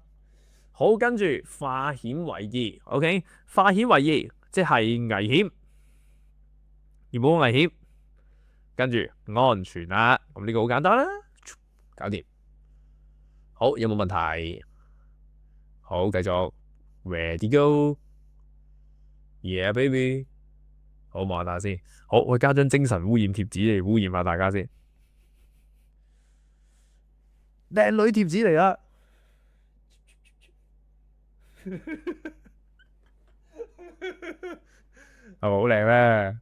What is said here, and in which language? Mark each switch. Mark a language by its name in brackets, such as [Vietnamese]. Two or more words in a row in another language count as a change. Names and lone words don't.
[Cantonese] 好，跟住化險為夷 ，OK， 化險為夷即係危險而冇危險，跟住安全啦。咁呢個好簡單啦，搞掂。好，有冇問題？好，繼續 ， [English] Ready go。 Yeah baby， [Cantonese] 好望下先。好，我加張精神污染貼紙嚟污染下大家先。靚女貼紙嚟啦，係咪好靚咩？